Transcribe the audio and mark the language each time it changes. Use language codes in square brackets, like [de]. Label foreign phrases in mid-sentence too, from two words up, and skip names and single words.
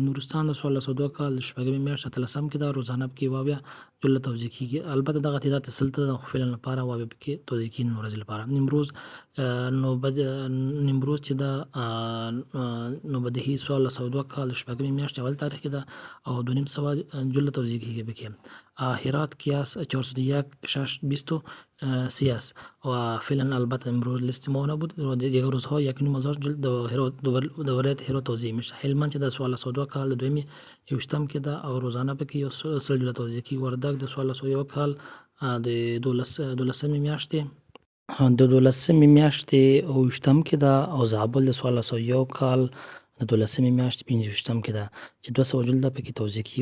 [ps] نورستان د 1402 کال د 14مې میاشتې 13 کې ده، روزانه پکې 22 جلد توزیع کېږي. البته دغه تعداد سل ته د فعلا لپاره 22 پکې توزیع کېږي ورځې لپاره. نیمروز چې دا نوبدهي 1402 کال د 14مې میاشتې اول تاریخ کې ده او 2.5 جلد توزیع کېږي پکې. [fa] هرات کې از 401 6 23 است و فعلا البته امروز لیست ما نبود و دیگر روزها 1.5 جلد در ولایت هرات توزیع میشه. [ps] هلمند چې د 1402 کال د 2.28 کې ده او روزانه پکې 100 جلد توزیع کېږي. وردګ د 1401 کال د 12مې میاشتې د 12مې میاشتې 28 کې ده او زابل د 1401 کال د 12مې میاشتې 25 کې ده چې 200 جلده پکې توزیع کېږي.